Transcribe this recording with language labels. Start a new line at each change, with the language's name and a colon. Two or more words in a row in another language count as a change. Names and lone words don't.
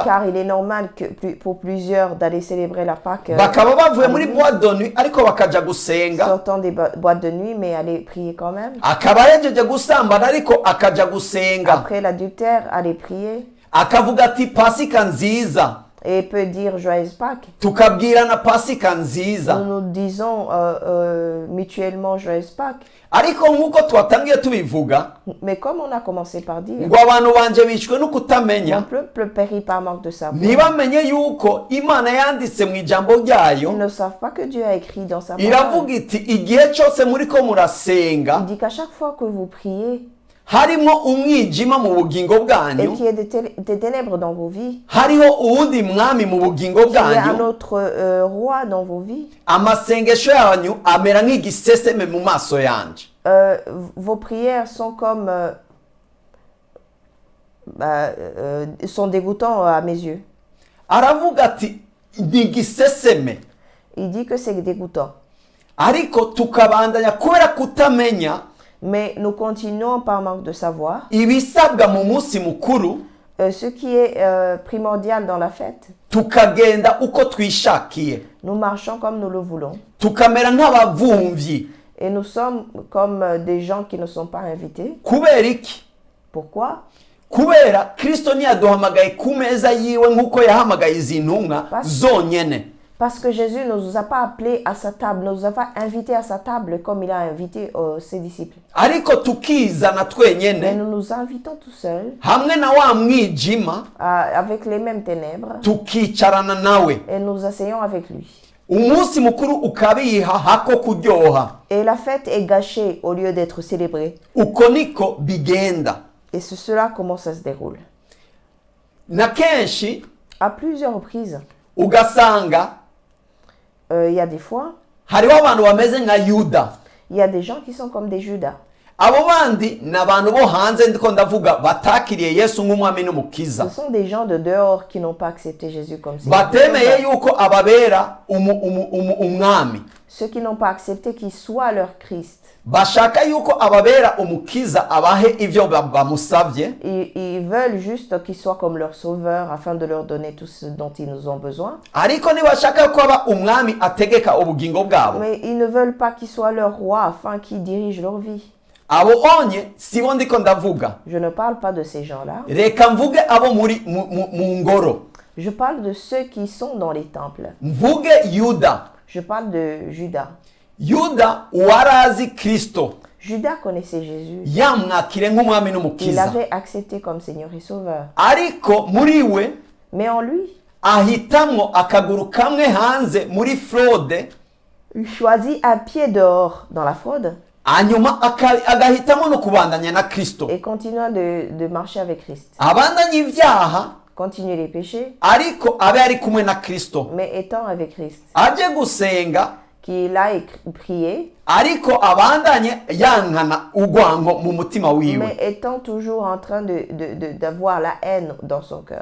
French: Car il est normal que pour plusieurs d'aller célébrer la Pâque
Rundi: bakaba bavuye à muri l'église,
French: boîte de nuit
Rundi: ariko bakaja gusenga,
French: sortant des boîtes de nuit, mais aller prier quand même.
Rundi: akaba yejeje gusambana ariko akaja gusenga,
French: Après l'adultère, aller prier
Rundi: akavuga ati Pasika nziza,
French: et peut dire joyeuse Pâques.
Rundi: tukabwirana Pasika nziza.
French: Nous nous disons mutuellement joyeuse Pâques.
Rundi: Ariko nkuko twatangiye tubivuga,
French: Mais comme on a commencé par dire,
Rundi: ngo abantu banje bishwe no kutamenya,
French: mon peuple périt par manque de savoir.
Rundi: ntibamenye yuko Imana yanditse mu ijambo
French: Ils
Rundi: ryayo,
French: ne savent pas que Dieu a écrit dans sa
Rundi: iravuga
French: parole.
Rundi: iti igihe cyose muriko murasenga
French: Il dit qu'à chaque fois que vous priez
Rundi: harimo umwijima mu bugingo
French: et
Rundi: bwanyu,
French: qu'il y ait des ténèbres dans vos vies,
Rundi: hariho uwundi mwami mu bugingo
French: qu'il y ait un
Rundi: bwanyu,
French: autre roi dans vos vies,
Rundi: amasengesho yanyu amera nk'igiseseme mu maso yanje.
French: vos prières sont comme sont dégoûtants à mes yeux.
Rundi: Aravuga ati ni igiseseme,
French: Il dit que c'est dégoûtant.
Rundi: ariko tukabandanya kubera kutamenya
French: Mais nous continuons par manque de savoir.
Rundi: ibisabwa mu munsi mukuru,
French: Ce qui est primordial dans la fête,
Rundi: tukagenda uko twishakiye,
French: nous marchons comme nous le voulons.
Rundi: tukamera nk'abavumvyi.
French: Et nous sommes comme des gens qui ne sont pas invités.
Rundi: Kubera iki?
French: Pourquoi?
Rundi: Kubera Kristo ntiyaduhamagaye ku meza yiwe nk'uko yahamagaye izi ntumwa zonyene.
French: Parce que Jésus ne nous a pas appelés à sa table, ne nous a pas invités à sa table comme il a invité ses disciples.
Rundi: Ariko tukizana
French: Mais
Rundi: twenyene
French: nous nous invitons tout seuls,
Rundi: hamwe na wa mwijima,
French: avec les mêmes ténèbres,
Rundi: tukicarana nawe.
French: et nous asseyons avec lui.
Rundi: Umunsi mukuru ukabiha hako kuryoha.
French: Et la fête est gâchée au lieu d'être célébrée.
Rundi: Uko niko bigenda.
French: Et c'est cela comment ça se déroule.
Rundi: Na kenshi
French: À plusieurs reprises,
Rundi: ugasanga
French: il y a des fois,
Rundi: hariho abantu bameze nka Yuda.
French: il y a des gens qui sont comme des Judas.
Rundi: Abo bandi ni abantu bo hanze ndiko ndavuga batakiriye Yesu nk'umwami n'umukiza.
French: Ce sont des gens de dehors qui n'ont pas accepté Jésus comme Seigneur.
Rundi: Batemeye yuko ababera umwami.
French: Ceux qui n'ont pas accepté qu'il soit leur Christ.
Rundi: Bashaka yuko ababera umukiza abahe ivyo bamusavye.
French: Ils veulent juste qu'il soit comme leur sauveur afin de leur donner tout ce dont ils nous ont besoin.
Rundi: Ariko ntibashaka yuko aba umwami ategeka ubugingo bwabo.
French: Mais ils ne veulent pas qu'il soit leur roi afin qu'il dirige leur vie.
Rundi: Abo onye sibo ndiko ndavuga.
French: Je ne parle pas de ces gens-là.
Rundi: Reka mvuge abo muri mu ngoro.
French: Je parle de ceux qui sont dans les temples.
Rundi: Mvuge Yuda.
French: Je parle de Judas.
Rundi: yuda uwarazi kristo
French: Judas connaissait Jésus.
Rundi: yamwakire nk'umwami
French: Il
Rundi: n'umukiza,
French: l'avait accepté comme Seigneur et Sauveur.
Rundi: ariko muri we
French: Mais en lui,
Rundi: ahitamwo akaguru kamwe hanze muri fraude,
French: il choisit un pied dehors dans la fraude
Rundi: hanyuma agahitamo no kubandanya na kristo,
French: et continuant de marcher avec Christ.
Rundi: abandanya ibyaha
French: Continuer les péchés,
Rundi: ariko abe ari kumwe na kristo,
French: mais étant avec Christ.
Rundi: aje gusenga
French: Qu'il aille prier,
Rundi: ariko abandanye yankana urwango mu mutima wiwe,
French: mais étant toujours en train d'avoir la haine dans son cœur.